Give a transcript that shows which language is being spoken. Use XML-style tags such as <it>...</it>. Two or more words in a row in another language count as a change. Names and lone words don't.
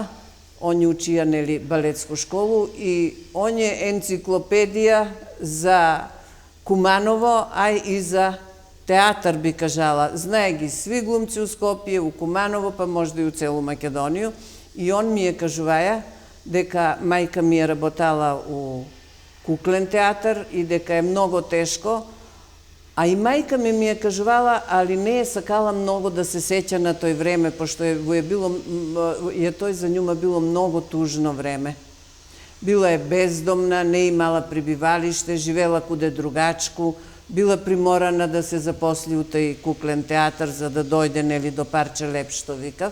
<mk>Он ја учија, нели, балетску школу и он е енциклопедија за Куманово, а и за театар, би кажала. Знае ги сви глумци у Скопје, у Куманово, па можда и у целу Македонiju. И он ми е кажуваја дека мајка ми е работала у куклен театар и дека е многу тешко,</mk> <sr>A i majka mi je kažuvala, ali ne je sakala mnogo da se seća na toj vreme, pošto je to za njuma bilo mnogo tužno vreme. Bila je bezdomna, ne imala prebivalište, živela kude drugačku, bila primorana da se zaposli u taj kuklen teatar za da dojde neli do parče lep što vikav.</sr>